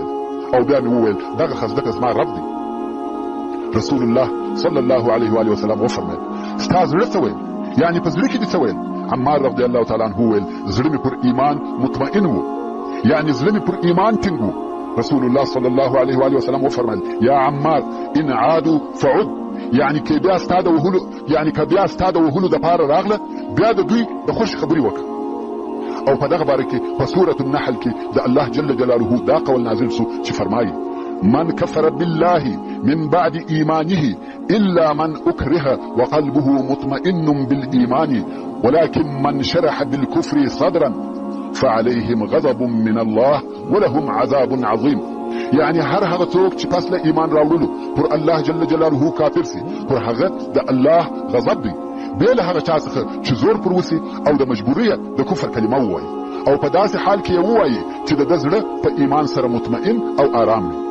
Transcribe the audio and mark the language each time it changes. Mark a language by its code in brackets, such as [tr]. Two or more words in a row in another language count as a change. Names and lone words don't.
[ps] او بیا مې وویل دغه خزدکه زما رب دی. رسول الله [ar] صلی الله علیه و آله وسلم [ps] وفرمایل ستا زړه څه ویل؟ یعنی په زړه کې دې څه ویل؟ عمار [ar] رضی الله تعالی عنه [ps] ویل زړه مې پر ایمان مطمئن و، یعنی زړه مې پر ایمان ټینګ و. [ar] رسول الله صلی الله علیه و آله وسلم وفرمایل یا عمار ان عادوا فعد، [ps] یعنی که بیا ستا د وهلو دپاره راغله بیا د دوی د خوش خبرې وکړه. او په دغه باره کې په سورة النحل کې د الله جل جلاله دا قول نازل سو چې فرمایي [ar] من كفر بالله من بعد إيمانه إلا من أكره وقلبه مطمئن بالإيمان ولكن من شرح بالكفر صدرا فعليهم غضب من الله ولهم عذاب عظيم. [ps] يعني هر هغه څوک چې پس له ایمان راوړلو پر الله [ar] جل جلاله [ps] کافر سي، پر هغه د الله غضب دی. بیا له هغه چا څخه چې زور پر وسي او د مجبوریه د کفر کلمه ووایي او په داسې حال کې یې ووایي چې د ده زړه په ایمان سره مطمئن او آرام وي.